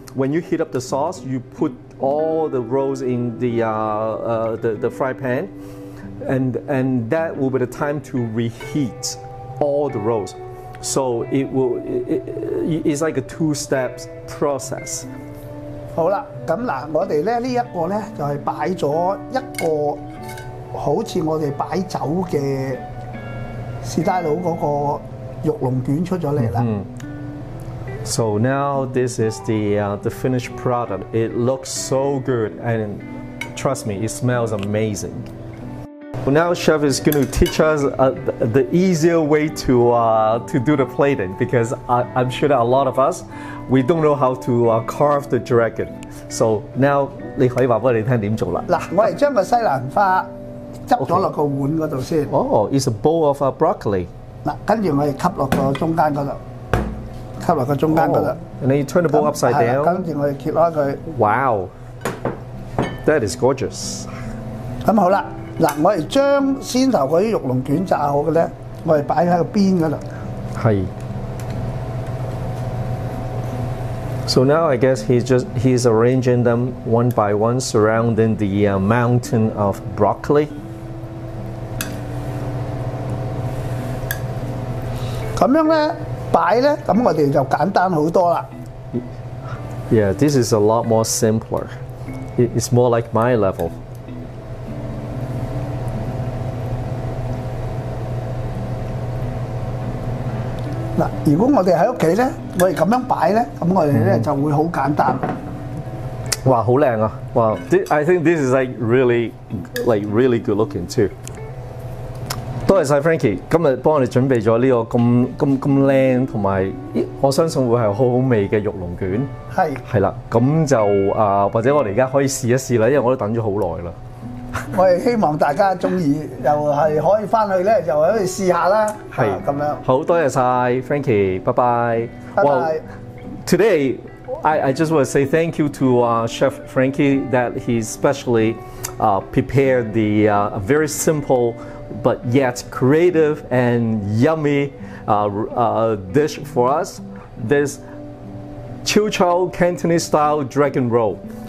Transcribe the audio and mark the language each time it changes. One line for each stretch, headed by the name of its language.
English: When you heat up the sauce, you put all the rolls in the fry pan, and that will be the time to reheat all the rolls. So it's like a two-step process.
Cantonese: 好啦，咁嗱，我哋咧呢一個咧就係擺咗一個好似我哋擺酒嘅士大佬嗰個肉龍卷出咗嚟啦。
English: So now this is the finished product. It looks so good, and trust me, it smells amazing. Well, now chef is going to teach us the easier way to do the plating, because I'm sure that a lot of us we don't know how to carve the dragon. So now
Cantonese: 你可以話俾我哋聽點做啦。嗱，我哋將個西蘭花執咗落個碗嗰度先。
English: Oh, it's a bowl of broccoli.
Cantonese: 嗱，跟住我哋吸落個中間嗰度。吸落個中間嗰度。
English: And then you turn the bowl upside down.
Cantonese: 跟住我哋揭開佢。
English: Wow, that is gorgeous.
Cantonese: 咁好啦，嗱，我哋將先頭嗰啲肉龍卷炸好嘅咧，我哋擺喺個邊嗰度。係。
English: So now I guess he's arranging them one by one, surrounding the mountain of broccoli.
Cantonese: 咁樣咧擺咧，咁我哋就簡單好多啦。
English: Yeah, this is a lot more simpler. It's more like my level.
Cantonese: 嗱，如果我哋喺屋企咧，我哋咁樣擺咧，咁我哋咧就會好簡單。哇，好靚啊！
English: 哇 ，I think this is really good looking too.
Cantonese: 多謝晒 Frankie， 今日幫我哋準備咗呢個咁靚，同埋我相信會係好好味嘅肉龍卷。係啦，咁就或者我哋而家可以試一試啦，因為我都等咗好耐啦。我哋希望大家中意，又係可以翻去咧，就可以試下啦。係咁樣。好多謝晒 Frankie， 拜拜。拜拜。
English: Today I just want to say thank you to Chef Frankie that he specially prepared the very simple but yet creative and yummy dish for us. This Chiu Cantonese style dragon roll.